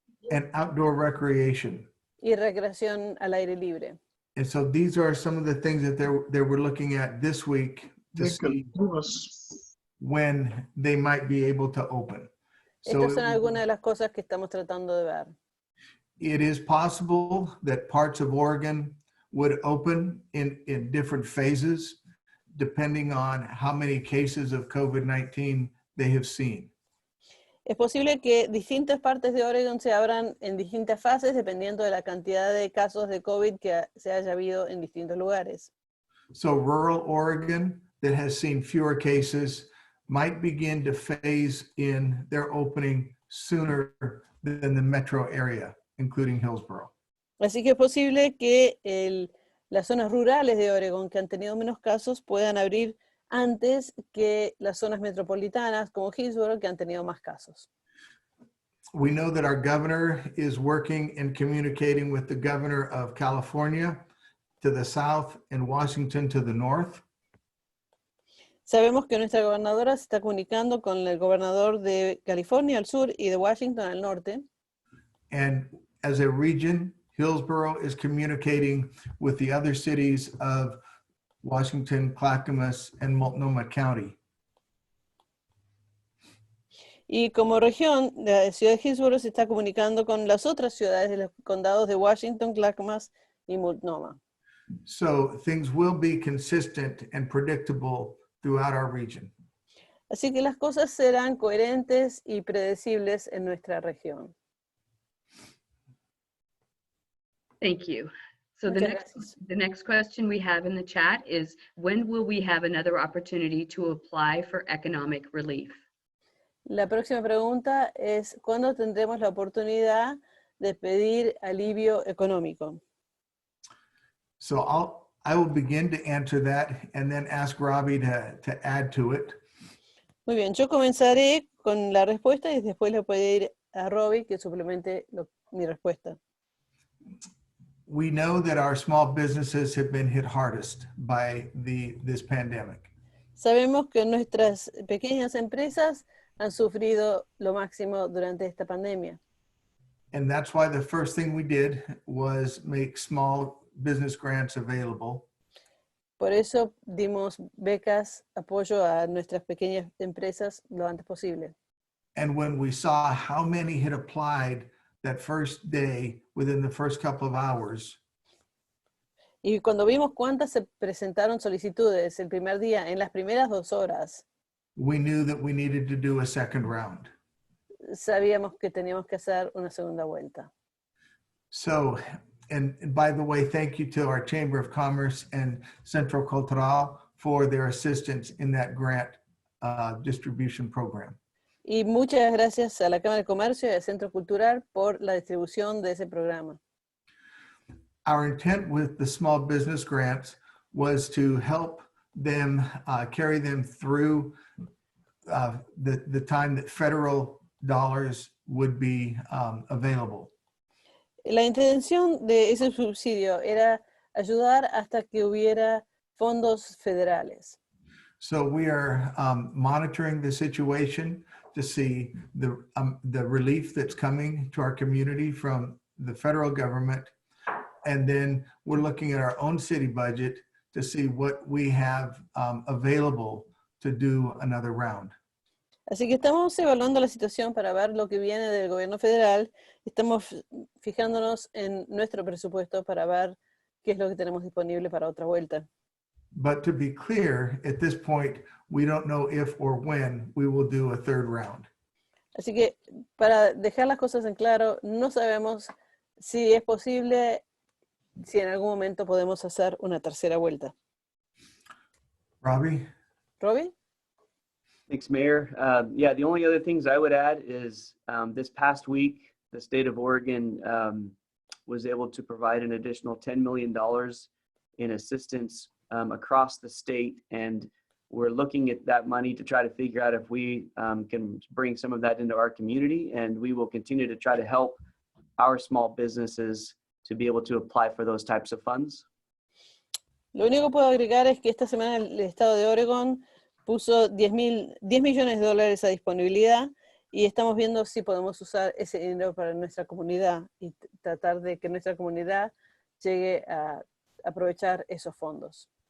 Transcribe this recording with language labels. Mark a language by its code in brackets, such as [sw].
[en] and outdoor recreation. [es] y recreación al aire libre. [en] And so these are some of the things that they were looking at this week to see when they might be able to open. So [es] Estas son algunas de las cosas que estamos tratando de ver. [en] it is possible that parts of Oregon would open in different phases, depending on how many cases of COVID-19 they have seen. [es] Es posible que distintas partes de Oregon se abran en distintas fases dependiendo de la cantidad de casos de COVID que se haya habido en distintos lugares. [en] So rural Oregon that has seen fewer cases might begin to phase in their opening sooner than the metro area, including Hillsboro. [es] Así que es posible que las zonas rurales de Oregon que han tenido menos casos puedan abrir antes que las zonas metropolitanas como Hillsboro que han tenido más casos. [en] We know that our governor is working and communicating with the governor of California to the south and Washington to the north. [es] Sabemos que nuestra gobernadora se está comunicando con el gobernador de California al sur y de Washington al norte. [en] And as a region, Hillsboro is communicating with the other cities of Washington, Clackamas, and Multnomah County. [es] Y como región, la ciudad de Hillsboro se está comunicando con las otras ciudades de los condados de Washington, Clackamas y Multnomah. [en] So things will be consistent and predictable throughout our region. [es] Así que las cosas serán coherentes y predecibles en nuestra región. [en] Thank you. So [es] Muchas [en] the next question we have in the chat is, when will we have another opportunity to apply for economic relief? [es] La próxima pregunta es, ¿cuándo tendremos la oportunidad de pedir alivio económico? [en] So I will begin to answer that and then ask Robbie to add to it. [es] Muy bien, yo comenzaré con la respuesta y después le puedo ir a Robbie que suplemente mi respuesta. [en] We know that our small businesses have been hit hardest by this pandemic. [es] Sabemos que nuestras pequeñas empresas han sufrido lo máximo durante esta pandemia. [en] And that's why the first thing we did was make small business grants available. [es] Por eso dimos becas, apoyo a nuestras pequeñas empresas lo antes posible. [en] And when we saw how many had applied that first day within the first couple of hours, [es] Y cuando vimos cuántas se presentaron solicitudes el primer día, en las primeras 2 horas, [en] we knew that we needed to do a second round. [es] sabíamos que teníamos que hacer una segunda vuelta. [en] So, and by the way, thank you to our Chamber of Commerce and Centro Cultural for their assistance in that grant distribution program. [es] Y muchas gracias a la Cámara de Comercio y al Centro Cultural por la distribución de ese programa. [en] Our intent with the small business grants was to help them carry them through the time that federal dollars would be available. [es] La intención de ese subsidio era ayudar hasta que hubiera fondos federales. [en] So we are monitoring the situation to see the relief that's coming to our community from the federal government. And then we're looking at our own city budget to see what we have available to do another round. [es] Así que estamos evaluando la situación para ver lo que viene del gobierno federal. Estamos fijándonos en nuestro presupuesto para ver qué es lo que tenemos disponible para otra vuelta. [en] But to be clear, at this point, we don't know if or when we will do a third round. [es] Así que para dejar las cosas en claro, no sabemos si es posible, si en algún momento podemos hacer una tercera vuelta. [en] Robbie? [es] ¿Robbie? [en] Thanks, Mayor. Yeah, the only other things I would add is this past week, the state of Oregon was able to provide an additional $10 million in assistance across the state. And we're looking at that money to try to figure out if we can bring some of that into our community. And we will continue to try to help our small businesses to be able to apply for those types of funds. [es] Lo único que puedo agregar es que esta semana el estado de Oregon puso 10 millones de dólares a disponibilidad y estamos viendo si podemos usar ese dinero para nuestra comunidad y tratar de que nuestra comunidad llegue a aprovechar esos fondos.